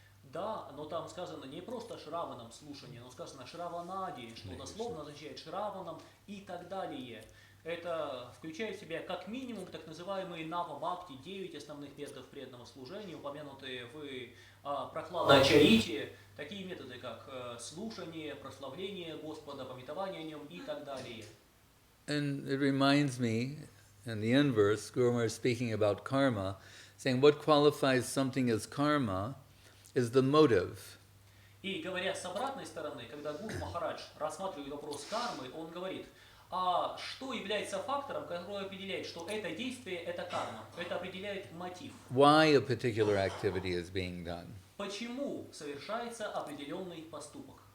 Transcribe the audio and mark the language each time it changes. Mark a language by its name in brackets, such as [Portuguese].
[Russian] Да, но там сказано не просто Шраванам слушание, но сказано Шраванади, что дословно означает Шраванам и так далее. Это включает в себя как минимум так называемые Нава Бхакти, 9 основных методов преданного служения, упомянутые в Прохлада Чарите, такие методы, как слушание, прославление Господа, памятование о нем и так далее. [English] And it reminds me, in the inverse, Guru Maharaj speaking about karma, saying what qualifies something as karma is the motive. [Russian] И говоря с обратной стороны, когда Гуру Махарадж рассматривает вопрос кармы, он говорит, что является фактором, который определяет, что это действие, это карма. Это определяет мотив. [English] Why a particular activity is being done. [Russian] Почему совершается определенный поступок?